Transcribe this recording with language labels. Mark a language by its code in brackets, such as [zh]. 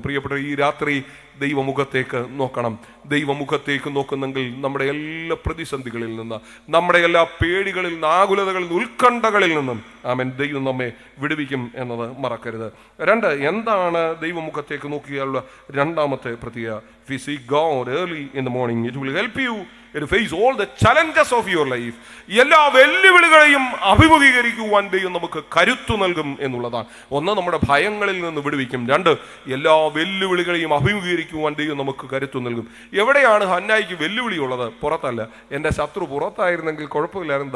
[ml] പ്രിയപ്പെട്ടവരെ ഈ രാത്രി ദൈവമുഖത്തേക്ക് നോക്കണം. ദൈവമുഖത്തേക്ക് നോക്കുന്നെങ്കിൽ നമ്മുടെ എല്ലാ പ്രതിസന്ധികളിൽ നിന്ന്, നമ്മുടെ എല്ലാ പേടികളിൽ നിന്ന്, ആകുലതകളിൽ നിന്ന്, ഉത്കണ്ഠകളിൽ നിന്നും ആമേൻ ദൈവം നമ്മെ വിടുവിക്കും എന്നത് മറക്കരുത്. 2, എന്താണ് ദൈവമുഖത്തേക്ക് നോക്കിയാലുള്ള 2-ാമത്തെ പ്രത്യേകത? [en] If you seek God early in the morning, it will help you to face all the challenges of your life. [ml] എല്ലാ വെല്ലുവിളികളെയും അഭിമുഖീകരിക്കുവാൻ ദൈവം നമുക്ക് കരുത്തു നൽകും എന്നുള്ളതാണ്. ഒന്ന്, നമ്മുടെ ഭയങ്ങളിൽ നിന്ന് വിടുവിക്കും. രണ്ട്, എല്ലാ വെല്ലുവിളികളെയും അഭിമുഖീകരിക്കുവാൻ ദൈവം നമുക്ക് കരുത്തു നൽകും. എവിടെയാണ് ഹന്നായിക്ക് വെല്ലുവിളി ഉള്ളത്? പുറത്തല്ല. എൻ്റെ ശത്രു പുറത്തായിരുന്നെങ്കിൽ കുഴപ്പമില്ലായിരുന്നു.